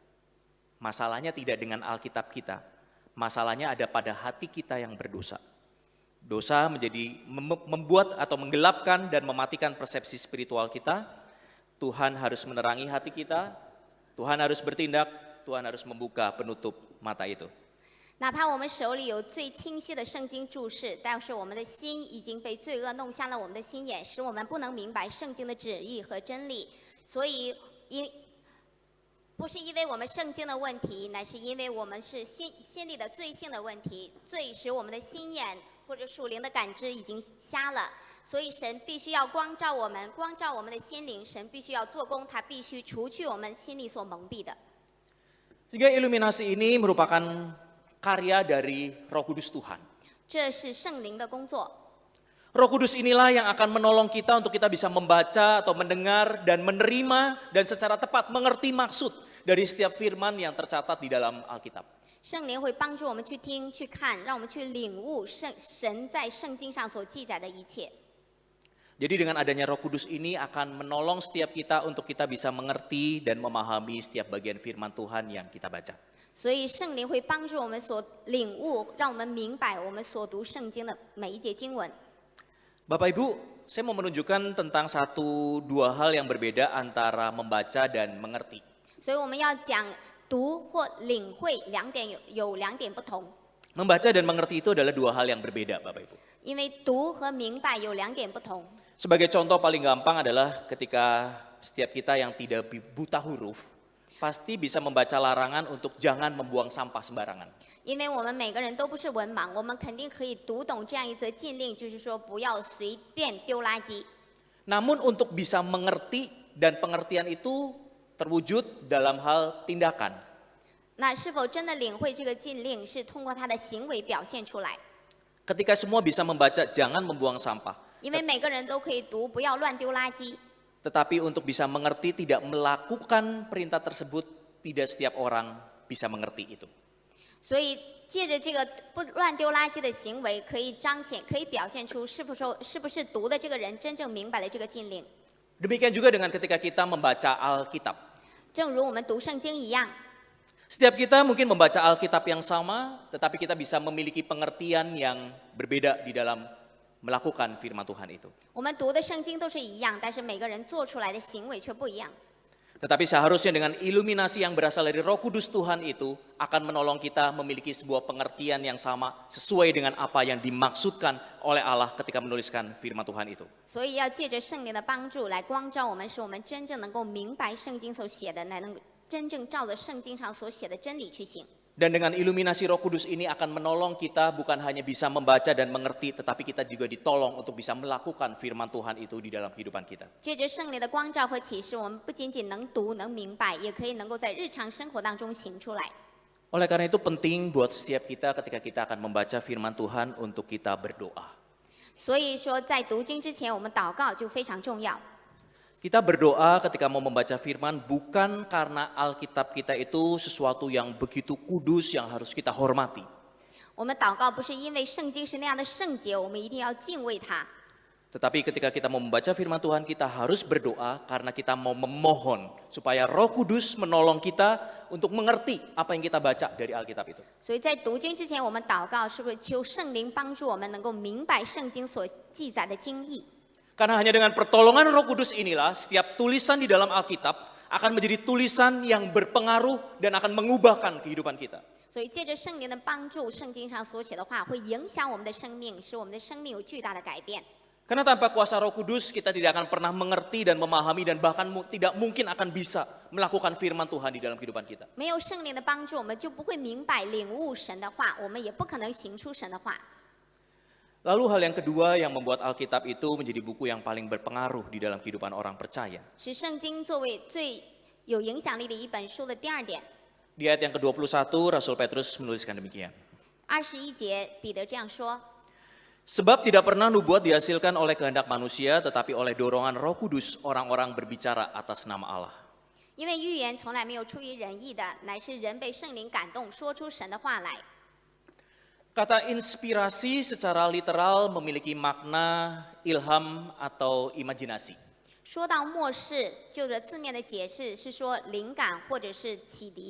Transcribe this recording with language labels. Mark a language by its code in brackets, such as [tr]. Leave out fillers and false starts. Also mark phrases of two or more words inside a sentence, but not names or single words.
[id] Masalahnya tidak dengan Alkitab kita, masalahnya ada pada hati kita yang berdosa. Dosa membuat atau menggelapkan dan mematikan persepsi spiritual kita. Tuhan harus menerangi hati kita, Tuhan harus bertindak, Tuhan harus membuka penutup mata itu. [zh] 哪怕我们手里有最清晰的圣经注释，但是我们的心已经被罪恶弄瞎了我们的心眼，使我们不能明白圣经的旨意和真理。所以，不是因为我们圣经的问题，乃是因为我们是心里的罪性的问题，罪使我们的心眼或者属灵的感知已经瞎了。所以神必须要光照我们，光照我们的心灵。神必须要做工，他必须除去我们心里所蒙蔽的。 [id] Sehingga iluminasi ini merupakan karya dari Roh Kudus Tuhan. [zh] 这是圣灵的工作。 [id] Roh Kudus inilah yang akan menolong kita untuk kita bisa membaca atau mendengar dan menerima dan secara tepat mengerti maksud dari setiap firman yang tercatat di dalam Alkitab. [zh] 圣灵会帮助我们去听、去看，让我们去领悟神在圣经上所记载的一切。 [id] Jadi dengan adanya Roh Kudus ini akan menolong setiap kita untuk kita bisa mengerti dan memahami setiap bagian firman Tuhan yang kita baca. [zh] 所以圣灵会帮助我们所领悟，让我们明白我们所读圣经的每一节经文。 [id] Bapak Ibu, saya mau menunjukkan tentang dua hal yang berbeda antara membaca dan mengerti. [zh] 所以我们要讲读或领会有两点不同， [id] Membaca dan mengerti itu adalah dua hal yang berbeda, Bapak Ibu. [zh] 因为读和明白有两点不同。 [id] Sebagai contoh paling gampang adalah ketika setiap kita yang tidak buta huruf, pasti bisa membaca larangan untuk jangan membuang sampah sembarangan. [zh] 因为我们每个人都不是文盲，我们肯定可以读懂这样一则禁令，就是说不要随便丢垃圾。 [id] Namun untuk bisa mengerti dan pengertian itu terwujud dalam hal tindakan. [zh] 那是否真的领会这个禁令，是通过他的行为表现出来？ [id] Ketika semua bisa membaca jangan membuang sampah, [zh] 因为每个人都可以读，不要乱丢垃圾。 [id] tetapi untuk bisa mengerti tidak melakukan perintah tersebut, tidak setiap orang bisa mengerti itu. [zh] 所以借着这个不乱丢垃圾的行为，可以彰显，可以表现出是不是读的这个人真正明白了这个禁令。 [id] Demikian juga dengan ketika kita membaca Alkitab. [zh] 正如我们读圣经一样， [id] Setiap kita mungkin membaca Alkitab yang sama, tetapi kita bisa memiliki pengertian yang berbeda di dalam melakukan firman Tuhan itu. [zh] 我们读的圣经都是一样，但是每个人做出来的行为却不一样。 [id] Tetapi seharusnya dengan iluminasi yang berasal dari Roh Kudus Tuhan itu akan menolong kita memiliki sebuah pengertian yang sama sesuai dengan apa yang dimaksudkan oleh Allah ketika menuliskan firman Tuhan itu. [zh] 所以要借着圣灵的帮助来光照我们，使我们真正能够明白圣经所写的，来能真正照着圣经上所写的真理去行。 [id] Dan dengan iluminasi Roh Kudus ini akan menolong kita bukan hanya bisa membaca dan mengerti, tetapi kita juga ditolong untuk bisa melakukan firman Tuhan itu di dalam kehidupan kita. [zh] 借着圣灵的光照和启示，我们不仅仅能读能明白，也可以能够在日常生活当中行出来。 [id] Oleh karena itu penting buat setiap kita ketika kita akan membaca firman Tuhan untuk kita berdoa. [zh] 所以说，在读经之前，我们祷告就非常重要。 [id] Kita berdoa ketika mau membaca firman bukan karena Alkitab kita itu sesuatu yang begitu kudus yang harus kita hormati. [zh] 我们祷告不是因为圣经是那样的圣洁，我们一定要敬畏它。 [id] Tetapi ketika kita mau membaca firman Tuhan, kita harus berdoa karena kita mau memohon supaya Roh Kudus menolong kita untuk mengerti apa yang kita baca dari Alkitab itu. [zh] 所以在读经之前，我们祷告是不是求圣灵帮助我们能够明白圣经所记载的经义？ [id] Karena hanya dengan pertolongan Roh Kudus inilah setiap tulisan di dalam Alkitab akan menjadi tulisan yang berpengaruh dan akan mengubahkan kehidupan kita. [zh] 所以借着圣灵的帮助，圣经上所写的话会影响我们的生命，使我们的生命有巨大的改变。 [id] Karena tanpa kuasa Roh Kudus kita tidak akan pernah mengerti dan memahami dan bahkan tidak mungkin akan bisa melakukan firman Tuhan di dalam kehidupan kita. [zh] 没有圣灵的帮助，我们就不会明白领悟神的话，我们也不可能行出神的话。 [id] Lalu hal yang kedua yang membuat Alkitab itu menjadi buku yang paling berpengaruh di dalam kehidupan orang percaya. [zh] 使圣经作为最有影响力的一本书的第二点， [id] Di ayat yang ke-21 Rasul Petrus menuliskan demikian. [zh] 21 节，彼得这样说： [id] Sebab tidak pernah nubuat dihasilkan oleh kehendak manusia tetapi oleh dorongan Roh Kudus orang-orang berbicara atas nama Allah. [zh] 因为预言从来没有出于人意的，乃是人被圣灵感动，说出神的话来。 [id] Kata inspirasi secara literal memiliki makna ilham atau imajinasi. [zh] 说到末世，就着字面的解释是说灵感或者是启迪。